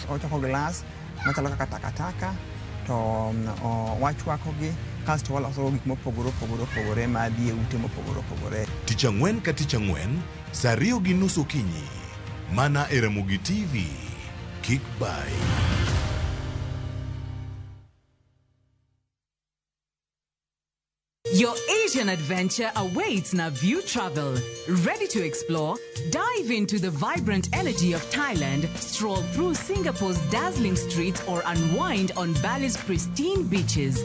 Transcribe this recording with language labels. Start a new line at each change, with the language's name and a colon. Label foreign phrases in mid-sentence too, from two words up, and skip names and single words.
Luo (Kenya and Tanzania): Ochoko glass, machalo kaka takataka. To wachwakogi kasto waloso gik mopogore madhi e ute mopogore. Ticha ng'wen ka ticha ng'wen, saa 2:30 okinyi. Mana e Ramogi TV.
English: Kick by. Your Asian adventure awaits na View Travel. Ready to explore? Dive into the vibrant energy of Thailand, stroll through Singapore's dazzling streets, or unwind on Bali's pristine beaches.